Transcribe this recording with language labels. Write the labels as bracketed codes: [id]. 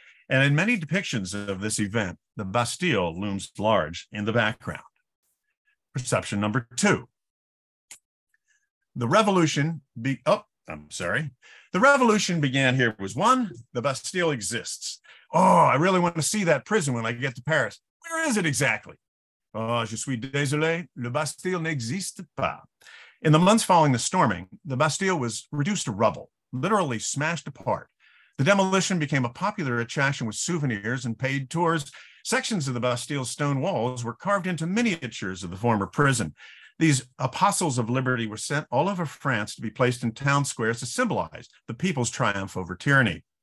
[en] And in many depictions of this event, the Bastille looms large in the background. Perception number 2. The revolution The revolution began here was 1, the Bastille exists. Oh, I really want to see that prison when I get to Paris. Where is it exactly? Oh, [fr] je suis désolé, le Bastille n'existe pas. [en] In the months following the storming, the Bastille was reduced to rubble, literally smashed apart. The demolition became a popular attraction with souvenirs and paid tours. Sections of the Bastille's stone walls were carved into miniatures of the former prison. These apostles of liberty were sent all over France to be placed in town squares to symbolize the people's triumph over tyranny.